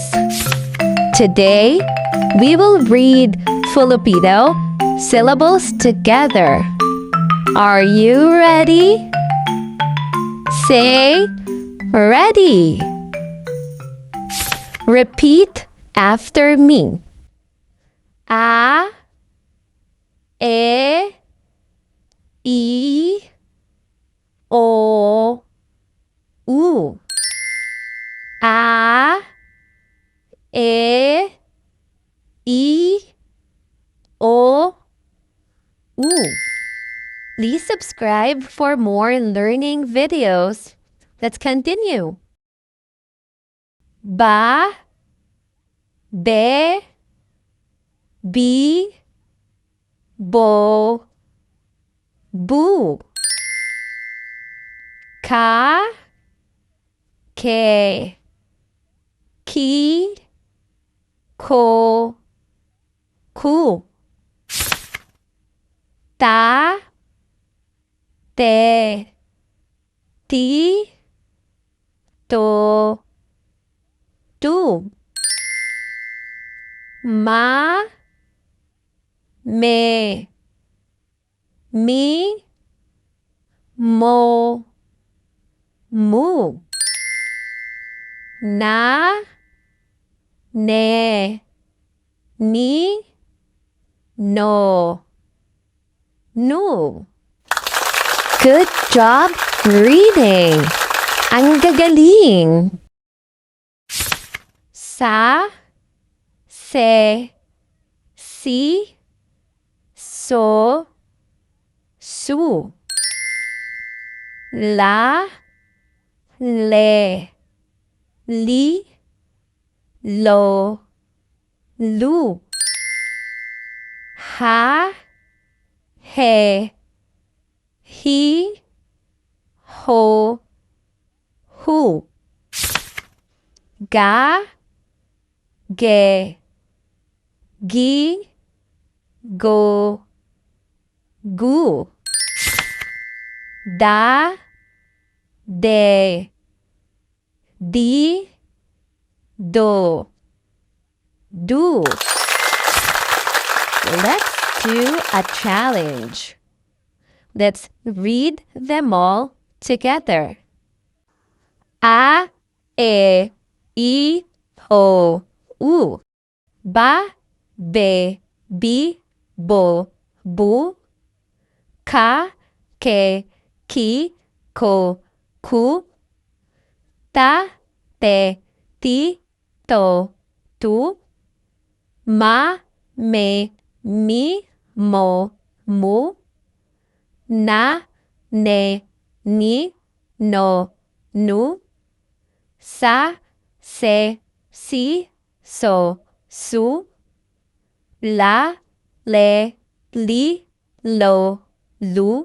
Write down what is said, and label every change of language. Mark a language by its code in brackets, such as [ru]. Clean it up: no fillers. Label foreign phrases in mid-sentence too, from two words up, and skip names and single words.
[en] Today, we will read Filipino syllables together. Are you ready? Say, ready. Repeat after me. [tl] A, E, I, O, U. A, E, I, O, U. [en] Please subscribe for more learning videos. Let's continue. [tl] Ba, be, bi, bo, bu. Ka, ke, ki, ko, ku. Ta, te, ti, to, tu. Ma, me, mi, mo, mu. Na, ne, ni, no, nu. [en] Good job reading! [tl] Ang gagaling! Sa, se, si, so, su. La, le, li, lo, lu. Ha, he, hi, ho, hu. Ga, ge, gi, go, gu. Da, de, di, do, do. [en] Let's do a challenge. Let's read them all together. [tl] A, E, I, O, U. Ba, be, bi, bo, bu. Ka, ke, ki, ko, ku. Ta, te, ti, to, tu. Ma, me, mi, mo, mu. Na, ne, ni, no, nu. Sa, se, si, so, su. La, le, li, lo, lu.